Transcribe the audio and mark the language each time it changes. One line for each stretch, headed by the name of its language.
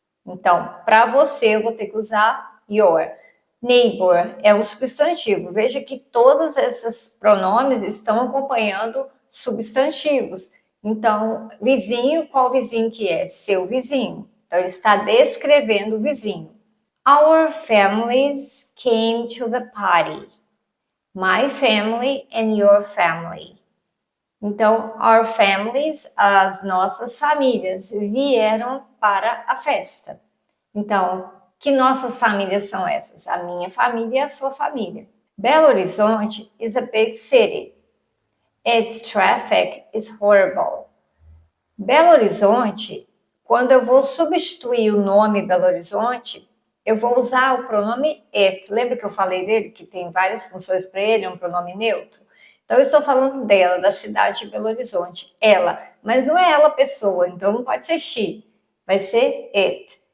Portuguese: Então, para você, eu vou ter que usar your. Neighbor é um substantivo. Veja que todos esses pronomes estão acompanhando substantivos. Então, vizinho, qual vizinho que é? Seu vizinho. Então, ele está descrevendo o vizinho.
English: Our families came to the party. My family and your family.
Portuguese: Então, our families, as nossas famílias, vieram para a festa. Então, que nossas famílias são essas? A minha família e a sua família.
English: Belo Horizonte is a big city. Its traffic is horrible.
Portuguese: Belo Horizonte, quando eu vou substituir o nome Belo Horizonte, eu vou usar o pronome it. Lembra que eu falei dele, que tem várias funções para ele, é um pronome neutro? Então, eu estou falando dela, da cidade de Belo Horizonte. Ela, mas não é ela pessoa, então não pode ser she, vai ser it.